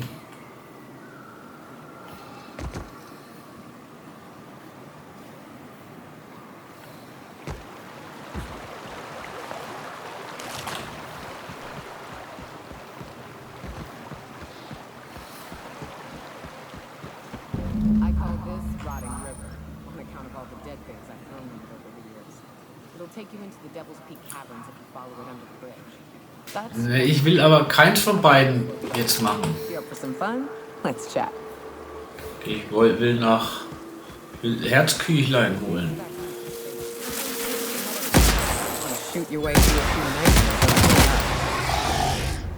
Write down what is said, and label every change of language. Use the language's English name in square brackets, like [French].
[English] I call this rotting river, on account of all the dead things I've thrown in it over the years. It'll take you into the Devil's Peak Caverns if you follow it under the bridge. That's [German] Nee, ich will aber keins von beiden jetzt machen. [English] you up for some fun? Let's chat. [German] Ich will Herzküchlein holen. [English] Wanna shoot your way through a few nightmares on the way up.